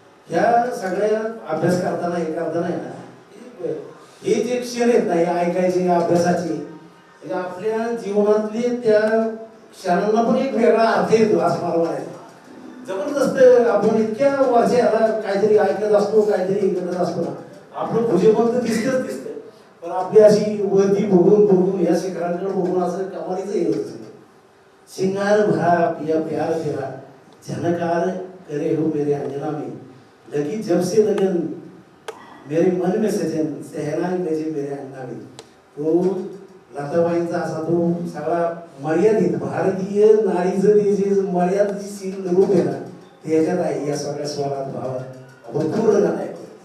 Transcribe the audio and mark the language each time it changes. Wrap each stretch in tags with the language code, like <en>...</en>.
<mr>ह्या सगळ्या अभ्यास करताना हे करताना आहे ना हे जे क्षण आहेत ना हे ऐकायचे अभ्यासाचे म्हणजे आपल्या जीवनातले त्या क्षणांना पण एक वेगळा अर्थ येतो असं मला म्हणायचं. जबरदस्त आपण इतक्या वर्षाला काहीतरी ऐकत असतो, काहीतरी करत असतो ना, आपलं भुजेपण तर दिसतच दिसतंय, पण आपली अशी वरती बघून बघून या शिखरांकडे बघून असं कमालीच येत होतं.</mr> <hi>सिंगार भरा पिया प्यार तेरा, झनकार करे हो मेरे अंजना में, लगी जब से लगन मेरे मन में सजन, सहनाई मेरे मेरे अंगना में.</hi> <mr>तो लताबाईंचा असा तो सगळा मर्यादित भारतीय नारीचं ते जे मर्यादित रूप आहे ना, ते याच्यात आहे, या सगळ्या स्वरात भावात आपण पूर्ण गाणं ऐकू.</mr>